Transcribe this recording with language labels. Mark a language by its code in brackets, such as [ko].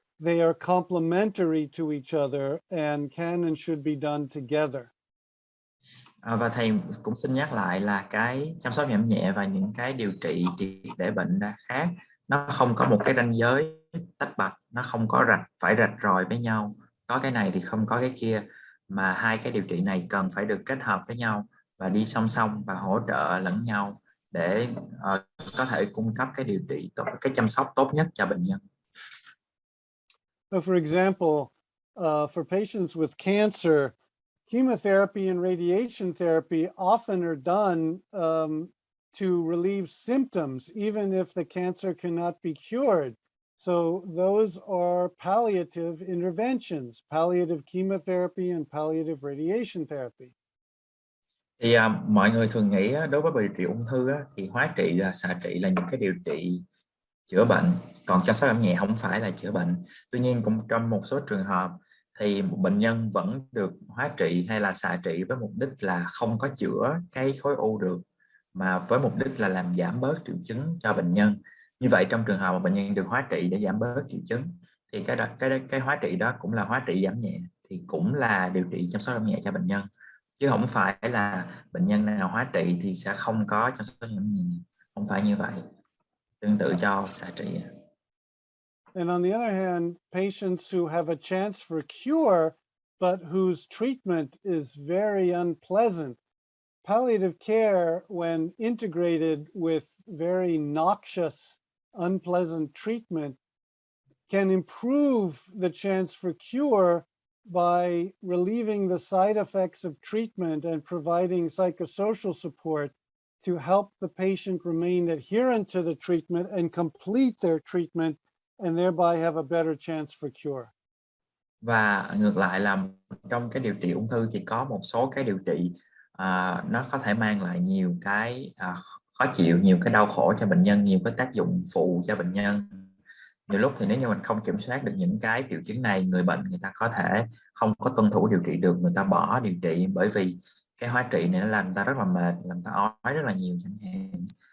[en] They are complementary to each other and can and should be done together. [vi] Và thầy cũng xin nhắc lại là cái chăm sóc giảm nhẹ và những cái điều trị triệt để bệnh đã khác, nó không có một cái ranh giới tách bạch, nó không có phải rạch ròi với nhau, có cái này thì không có cái kia, mà hai cái điều trị này cần phải được kết hợp với nhau và đi song song và hỗ trợ lẫn nhau để có thể cung cấp cái điều trị tốt, cái chăm sóc tốt nhất cho bệnh nhân. [en] So for example, for patients with cancer, chemotherapy and radiation therapy often are done to relieve symptoms, even if the cancer cannot be cured. So those are palliative interventions, palliative chemotherapy and palliative radiation therapy. [vi] Thì mọi người thường nghĩ đối với điều trị ung thư thì hóa trị, xạ trị là những cái điều trị chữa bệnh, còn chăm sóc giảm nhẹ không phải là chữa bệnh. Tuy nhiên cũng trong một số trường hợp thì một bệnh nhân vẫn được hóa trị hay là xạ trị với mục đích là không có chữa cái khối u được, mà với mục đích là làm giảm bớt triệu chứng cho bệnh nhân. Như vậy trong trường hợp mà bệnh nhân được hóa trị để giảm bớt triệu chứng thì cái hóa trị đó cũng là hóa trị giảm nhẹ, thì cũng là điều trị chăm sóc giảm nhẹ cho bệnh nhân, chứ không phải là bệnh nhân nào hóa trị thì sẽ không có chăm sóc giảm nhẹ, không phải như vậy. Tương tự cho xạ trị. [en] And on the other hand, patients who have a chance for cure, but whose treatment is very unpleasant, palliative care, when integrated with very noxious, unpleasant treatment, can improve the chance for cure by relieving the side effects of treatment and providing psychosocial support to help the patient remain adherent to the treatment and complete their treatment, and thereby have a better chance for cure. [vi] Và ngược lại là trong cái điều trị ung thư thì có một số cái điều trị nó có thể mang lại nhiều cái khó chịu, nhiều cái đau khổ cho bệnh nhân, nhiều cái tác dụng phụ cho bệnh nhân. Nhiều lúc thì nếu như mình không kiểm soát được những cái triệu chứng này, người bệnh người ta có thể không có tuân thủ điều trị được, người ta bỏ điều trị bởi vì cái hóa trị này nó làm người ta rất là mệt, làm người ta ói rất là nhiều chẳng hạn.